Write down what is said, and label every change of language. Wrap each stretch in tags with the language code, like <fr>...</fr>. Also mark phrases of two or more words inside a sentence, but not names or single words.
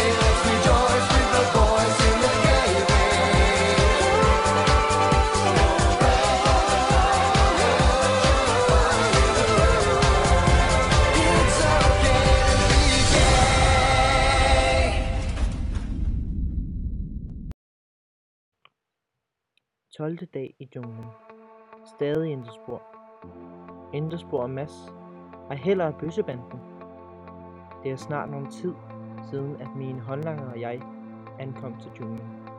<en>Let's rejoice with the boys in the gay way. It's okay to be gay.</en> <da>Tolvte dag i junglen. Stadig intet spor. Intet spor af Mads. Ej heller af bøssebanden. Det er snart nogen tid siden, at mine håndlanger og jeg ankom til junglen.</da>